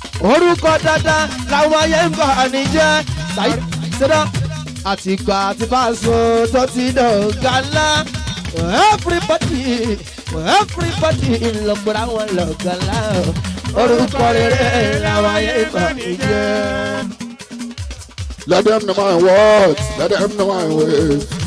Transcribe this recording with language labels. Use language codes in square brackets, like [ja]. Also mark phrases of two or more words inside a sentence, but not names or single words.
[yo] Orúkọ dáadáa làwọn ayé ń bà ní jẹ́. Saheed Shittu. Àtìgbà tí Paso tó ti dọ̀gá ńlá. Everybody, everybody ló pera wọn lọ̀gá ńlá. Orúkọ rere làwọn ayé ń bà ní jẹ́. [en] Let them know my words. Let them know my ways.